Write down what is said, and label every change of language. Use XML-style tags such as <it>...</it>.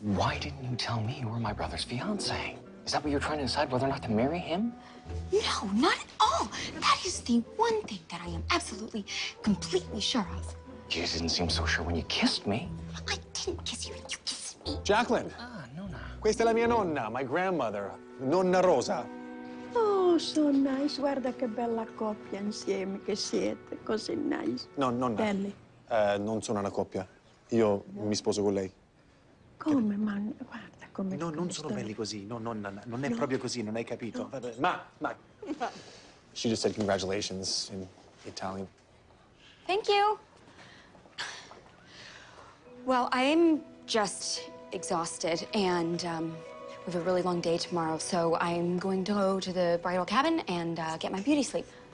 <en>Why didn't you tell me you were my brother's fiance? Is that what you're trying to decide, whether or not to marry him? No, not at all. That is the one thing that I am absolutely, completely sure of. You didn't seem so sure when you kissed me. I didn't kiss you, you kissed me. Jacqueline,</en> <it>Ah, Nonna. questa è la mia nonna,</it> <en>my grandmother,</en> <it>Nonna Rosa.</it> <en>Oh, so nice.</en> <it>Guarda che bella coppia insieme che siete. Così nice. No, nonna. Belli. Non sono una coppia. Io mi sposo con lei. Come, man? Guarda come... No, non sono belli così. No, nonna, non è proprio così, non hai capito. Ma.</it> <en>She just said congratulations in Italian. Thank you. Well, I'm just exhausted, and we have a really long day tomorrow, so I'm going to go to the bridal cabin and get my beauty sleep.</en>